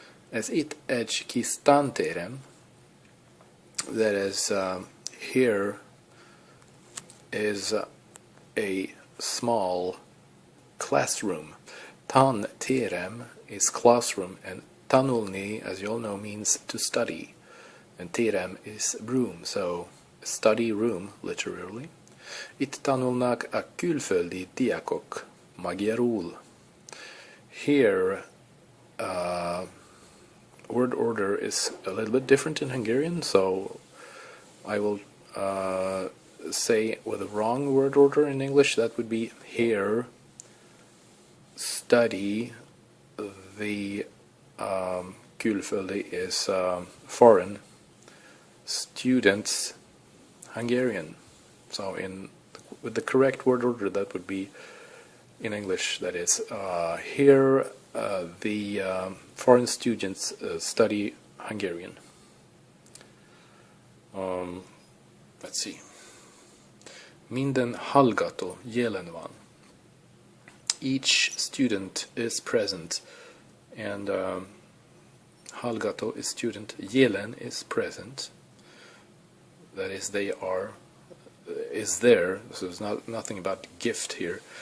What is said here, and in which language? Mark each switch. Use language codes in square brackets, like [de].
[hu] Ez itt egy kis tanterem. [en] That is, here is a small classroom. Tanterem is classroom, and tanulni, as you all know, means to study. And terem is room, so study room, literally. [hu] Itt tanulnak a külföldi diákok magyarul. [en] Here, word order is a little bit different in Hungarian, so I will say with a wrong word order in English. That would be here study. The külföldi is foreign, students Hungarian. So with the correct word order, that would be in English, that is here the foreign students study Hungarian. Let's see. [hu] Minden hallgató jelen van. [en] Each student is present, and hallgató is student, jelen is present. That is, they are, is there. So there's nothing about gift here.